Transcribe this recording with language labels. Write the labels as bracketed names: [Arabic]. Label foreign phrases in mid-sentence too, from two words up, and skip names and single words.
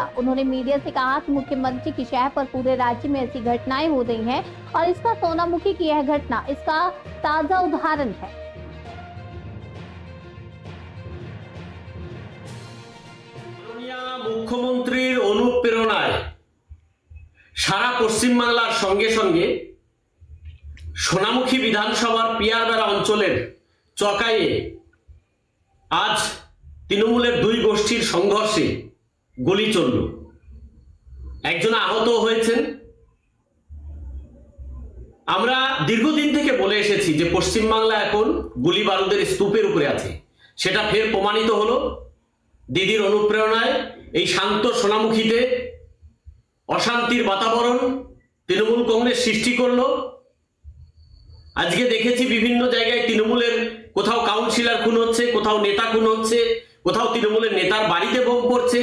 [Hindi] उन्होंने मीडिया से कहा कि मुख्यमंत्री की शहर पर पूरे राज्य में ऐसी घटनाएं हो रही हैं और इसका सोनामुखी की यह घटना इसका ताजा उदाहरण है। [Bangla] মুখ্যমন্ত্রী অনুপ্রেরণায় সারা পশ্চিম বাংলার সঙ্গে সঙ্গে সোনামুখী বিধানসভার পিয়ারবেড়া অঞ্চলের চকাইয়ে আজ তৃণমূলের দুই গোষ্ঠীর সংঘর্ষে গুলি চলল। একজন আহত হয়েছেন। আমরা দীর্ঘদিন থেকে বলে এসেছি যে পশ্চিম বাংলা এখন গুলি বারুদের স্তূপের উপরে আছে। সেটা ফের প্রমাণিত হলো। দিদির অনুপ্রেরণায় এই শান্ত সোনামুখীতে অশান্তির বাতাবরণ তৃণমূল কংগ্রেস সৃষ্টি করলো। আজকে দেখেছি বিভিন্ন জায়গায় তৃণমূলের কোথাও কাউন্সিলর খুন হচ্ছে, কোথাও নেতা খুন হচ্ছে, কোথাও তৃণমূলের নেতার বাড়িতে বোম পড়ছে।